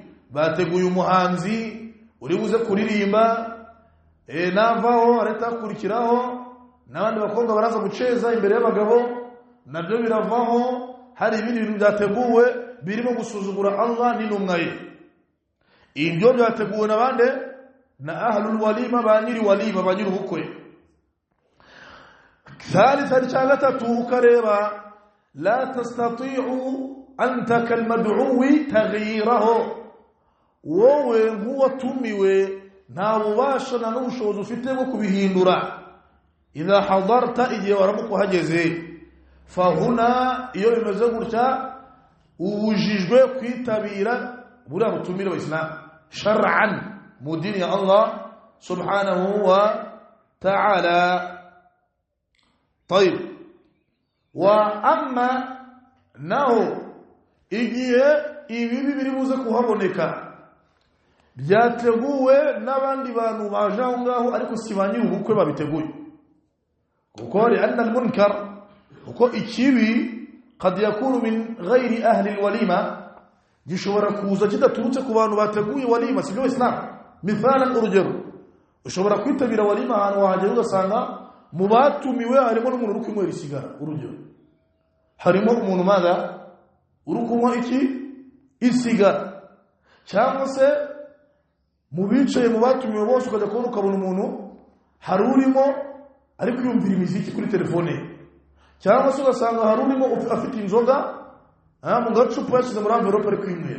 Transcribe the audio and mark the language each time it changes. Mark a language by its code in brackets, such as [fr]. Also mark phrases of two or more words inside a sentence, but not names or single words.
[rw] Bateguye umuhanzi uri buze kuririmba, navaho areta kurikiraho n'abandi bakobwa baraza guceza imbere y'abagabo, nabyo biravaho. Hari ibindi bintu byateguwe birimo gusuzugura Allah n'intumwaye, ibyo byateguwe n'abande na [ar] أهل الوليمة, [rw] banyiri walima, banyiri ubukwe. Thalitha cyangwa gatatu ukareba [ar] لا تستطيع أنت كالمدعو تغييره، [rw] wowe nk'uwatumiwe nta bubasha na n'ubushobozi ufite bwo kubihindura. [ar] إذا حضرت, [rw] igihe waramukuhageze, fahuna, iyo bimeze gutya ubujijwe kwitabira buriya butumire [ar] والإسلام شرعا, [rw] mu dini ya [ar] الله سبحانه وتعالى. [rw] طيب [ar] وأما [rw] naho igihe ibibi biri buze kuhaboneka byateguwe n'abandi bantu baje aho ngaho, ariko si banyiri ubukwe babiteguye, kuko ari al-munkar, kuko ikibi [ar] قد يكون من غير أهل الوليمة, [rw] gishobora kuza kidaturutse ku bantu bateguye walima. Sibyo Islam. Mithalan, urugero, ushobora kwitabira walima ahantu wahagera ugasanga mu batumiwe harimo n'umuntu uri kunywera isigara. Urugero, harimo umuntu maga uri kunywa isigara, cyangwa se mu bicaye mu batumiwe bose ukajya kubona ukabona umuntu hari urimo ari kwiyumvira imiziki kuri telefone, cyangwa se ugasanga hari urimo afite inzoga mu gacupa yashyize muri envelope ari kwinywera.